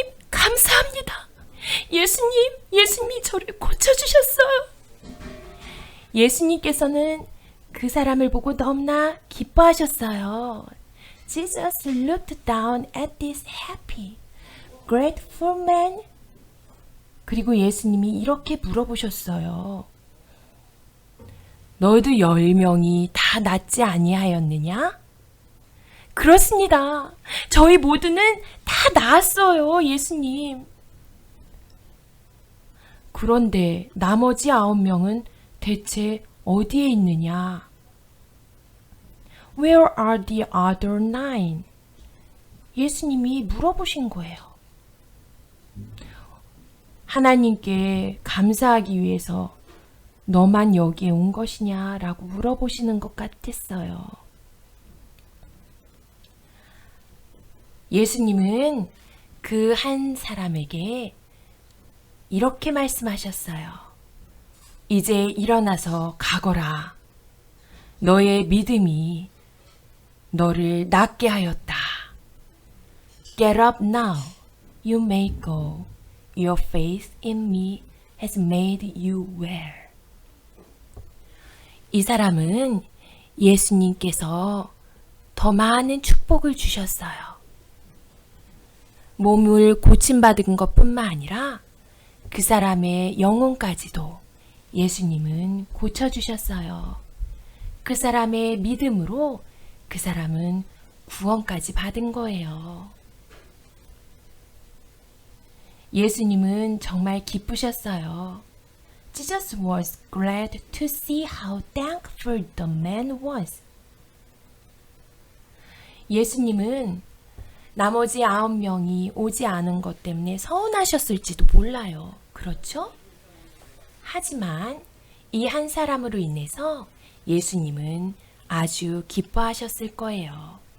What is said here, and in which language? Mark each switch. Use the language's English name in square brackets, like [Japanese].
[Korean] 감사합니다. 예수님이 저를 고쳐주셨어요. 예수님께서는 그 사람을 보고 너무나 기뻐하셨어요. [English] Jesus looked down at this happy, grateful man. [Korean] 그리고 예수님이 이렇게 물어보셨어요. 너희들 10명이 다 낫지 아니하였느냐? 그렇습니다. 저희 모두는 다 나았어요, 예수님. 그런데 나머지 9명은 대체 어디에 있느냐? [English] Where are the other 9? [Korean] 예수님이 물어보신 거예요. 하나님께 감사하기 위해서 너만 여기에 온 것이냐라고 물어보시는 것 같았어요. 예수님은 그 한 사람에게 이렇게 말씀하셨어요. 이제 일어나서 가거라. 너의 믿음이 너를 낫게 하였다. [English] Get up now. You may go. Your faith in me has made you well. [Korean] 이 사람은 예수님께서 더 많은 축복을 주셨어요. 몸을 고침받은 것뿐만 아니라 그 사람의 영혼까지도 예수님은 고쳐주셨어요. 그 사람의 믿음으로 그 사람은 구원까지 받은 거예요. 예수님은 정말 기쁘셨어요. [English] Jesus was glad to see how thankful the man was. [Korean] 예수님은 나머지 9명이 오지 않은 것 때문에 서운하셨을지도 몰라요. 그렇죠? 하지만 이 한 사람으로 인해서 예수님은 아주 기뻐하셨을 거예요.